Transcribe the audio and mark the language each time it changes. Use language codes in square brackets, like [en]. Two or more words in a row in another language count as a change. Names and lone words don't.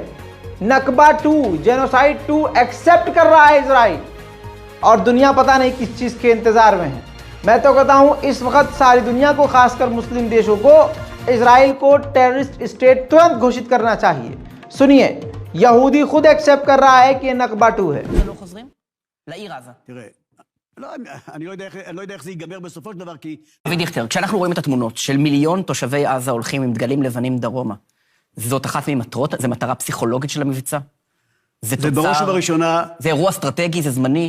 [hi] नकबा 2, जेनोसाइड 2 एक्सेप्ट कर रहा है इजराइल, और दुनिया पता नहीं किस चीज़ के इंतज़ार में है। मैं तो कहता हूँ इस वक्त सारी दुनिया को, खासकर मुस्लिम देशों को, इजराइल को [en] terrorist state [hi] तुरंत घोषित करना चाहिए। सुनिए, यहूदी खुद एक्सेप्ट कर रहा है कि ये नकबा 2 है। [he] אני לא יודע איך זה ייגמר בסופו של דבר, כי... אבי דיכטר, כשאנחנו רואים את התמונות של מיליון תושבי עזה הולכים עם דגלים לבנים דרומה, זאת אחת ממטרות, זה מטרה פסיכולוגית של המבצע? זה בראש ובראשונה... זה אירוע אסטרטגי, זה זמני?